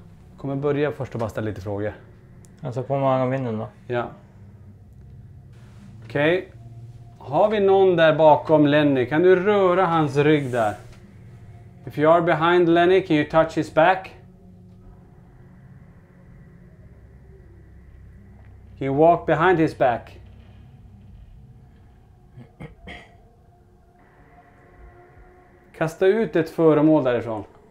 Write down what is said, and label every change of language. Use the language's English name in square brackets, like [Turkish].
[Swedish] Jag kommer börja först och bara ställa lite frågor. Alltså på ögonbindeln då. Ja. Okej. Har vi någon där bakom Lenny? Kan du röra hans rygg där? [English] If you are behind Lenny, can you touch his back? Can you walk behind his back? [Swedish] Kasta ut ett föremål därifrån.